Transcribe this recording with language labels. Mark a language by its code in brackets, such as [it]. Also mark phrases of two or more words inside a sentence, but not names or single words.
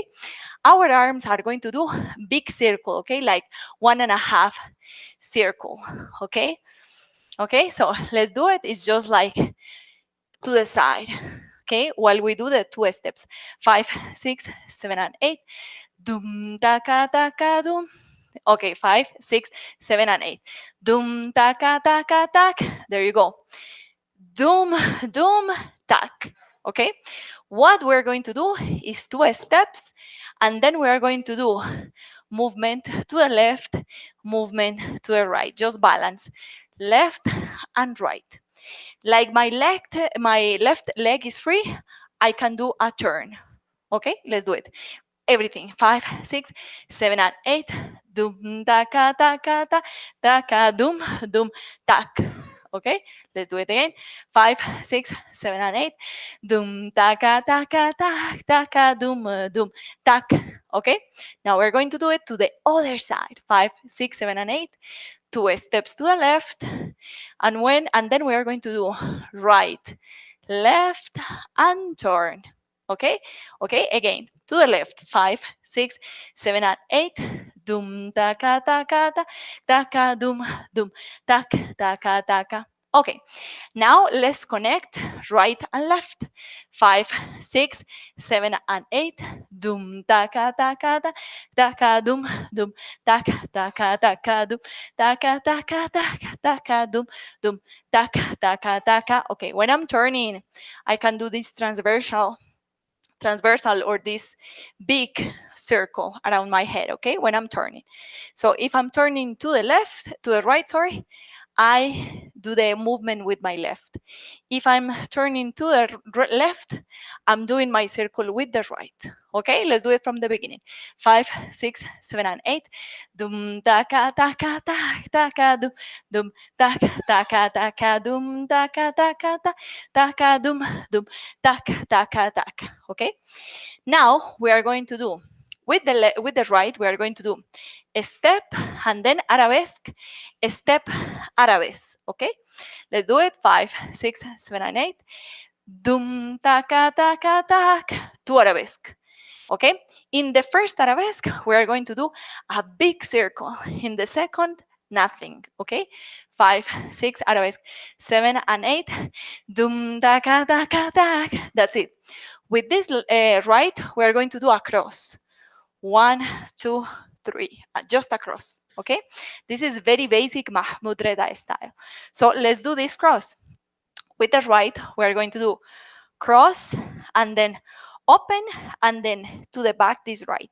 [en] Our arms are going to do big circle. Okay. Like 1.5 circle. Okay. Okay, so let's do it. It's just like to the side. Okay, while we do the 2 steps. 5, 6, 7, and 8. Dum taka taka dum. Okay, 5, 6, 7, and 8. Dum taka taka tak. There you go. Dum dum tak. Okay, what we're going to do is 2 steps, and then we are going to do movement to the left, movement to the right. Just balance left and right. Like my left leg is free, I can do a turn. Okay, let's do it. Everything. 5, 6, 7, and 8. Dum taka taka ta taka dum dum tak. Okay, let's do it again. 5, 6, 7, and 8. Dum taka taka tak taka dum dum tak. Okay, now we're going to do it to the other side. 5, 6, 7, and 8. 2 steps to the left, and then we are going to do right, left, and turn. Okay, okay, again to the left. 5, 6, 7, and 8. Dum taka taka ta taka dum dum tak taka taka. Okay, now let's connect right and left. 5, 6, 7, and 8. Dum taka taka ta taka dum dum taka taka taka dum taka taka taka taka dum dum taka taka taka. Okay, when I'm turning, I can do this transversal or this big circle around my head. Okay, when I'm turning. So if I'm turning to the left, to the right, sorry, I do the movement with my left. If I'm turning to the left, I'm doing my circle with the right. Okay, let's do it from the beginning. 5, 6, 7, and 8. Dum taka taka tak taka dum taka taka taka dum taka taka taka dum dum taka taka taka. Okay. Now we are going to do with with the right. We are going to do a step and then arabesque, a step, arabesque. Okay, let's do it. 5, 6, 7, and 8. Dum taka taka tak, two arabesque. Okay, in the first arabesque we are going to do a big circle. In the second, nothing. Okay, 5, 6 arabesque, 7 and 8. Dum taka taka tak. That's it. With this right, we are going to do a cross. 1, 2, 3, just across. Okay, this is very basic Mahmoud Reda style. So let's do this cross. With the right, we are going to do cross and then open and then to the back this right.